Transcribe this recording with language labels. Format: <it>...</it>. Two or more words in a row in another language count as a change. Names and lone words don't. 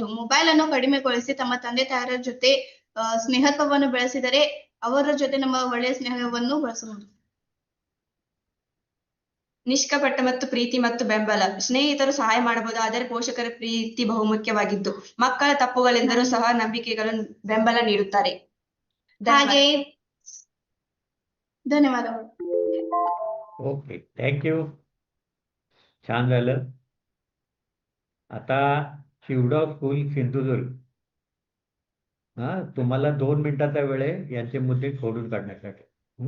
<kn>ಮೊಬೈಲ್ ಅನ್ನು ಕಡಿಮೆಗೊಳಿಸಿ ತಮ್ಮ ತಂದೆ ತಾಯರ ಜೊತೆ ಸ್ನೇಹತ್ವವನ್ನು ಬೆಳೆಸಿದರೆ ಅವರ ಜೊತೆ ನಮ್ಮ ಒಳ್ಳೆಯ ಸ್ನೇಹವನ್ನು ಬೆಳೆಸಬಹುದು. ನಿಷ್ಕಪಟ ಮತ್ತು ಪ್ರೀತಿ ಮತ್ತು ಬೆಂಬಲ. ಸ್ನೇಹಿತರು ಸಹಾಯ ಮಾಡಬಹುದು, ಆದರೆ ಪೋಷಕರ ಪ್ರೀತಿ ಬಹುಮುಖ್ಯವಾಗಿದ್ದು ಮಕ್ಕಳ ತಪ್ಪುಗಳೆಂದರೂ ಸಹ ನಂಬಿಕೆಗಳು ಬೆಂಬಲ ನೀಡುತ್ತಾರೆ. ಹಾಗೆ धन्यवाद.</kn> <en>OK, thank you.</en> <mr>छान झालं. आता शिवडा स्कूल सिंधुदुर्ग, तुम्हाला 2 मिनिटाचा वेळ आहे यांचे मुद्दे खोडून काढण्यासाठी.</mr>